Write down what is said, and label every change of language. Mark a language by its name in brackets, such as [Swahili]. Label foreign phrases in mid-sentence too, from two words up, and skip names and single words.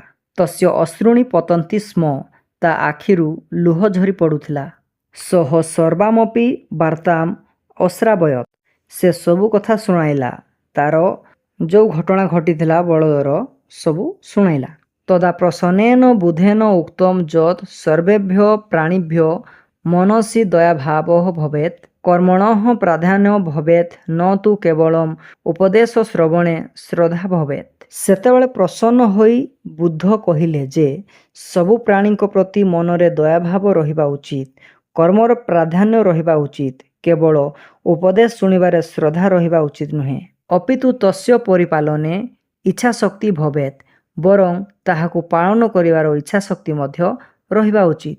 [Sanskrit] ତସ୍ୟ ଅଶ୍ରୁଣି ପତନ୍ତି ସ୍ମ, [Odia] ତା ଆଖିରୁ ଲୁହ ଝରି ପଡ଼ୁଥିଲା। [Sanskrit] ସହ ସର୍ବାମପି ବାର୍ତ୍ତାମ୍ ଅଶ୍ରାବୟତ୍, [Odia] ସେ ସବୁ କଥା ଶୁଣାଇଲା। ତାର ଯେଉଁ ଘଟଣା ଘଟିଥିଲା ବଳଦର ସବୁ ଶୁଣାଇଲା। [Sanskrit] ତଦା ପ୍ରସନ୍ନେନ ବୁଦ୍ଧେନ ଉକ୍ତମ୍ ଯତ୍ ସର୍ବେଭ୍ୟ ପ୍ରାଣିଭ୍ୟ मनसि दयाभावः भवेत् कर्मणः प्राधान्य भवेत् न तु केवलम् उपदेश श्रवणे श्रद्धा भवेत्। [Odia] ସେତେବେଳେ ପ୍ରସନ୍ନ ହୋଇ ବୁଦ୍ଧ କହିଲେ ଯେ ସବୁ ପ୍ରାଣୀଙ୍କ ପ୍ରତି ମନରେ ଦୟାଭାବ ରହିବା ଉଚିତ, କର୍ମର ପ୍ରାଧାନ୍ୟ ରହିବା ଉଚିତ, କେବଳ ଉପଦେଶ ଶୁଣିବାରେ ଶ୍ରଦ୍ଧା ରହିବା ଉଚିତ ନୁହେଁ। [Sanskrit] ଅପିତୁ ତସ୍ୟ ପରିପାଳନେ ଇଚ୍ଛାଶକ୍ତି ଭବେତ୍, [Odia] ବରଂ ତାହାକୁ ପାଳନ କରିବାର ଇଚ୍ଛାଶକ୍ତି ମଧ୍ୟ ରହିବା ଉଚିତ।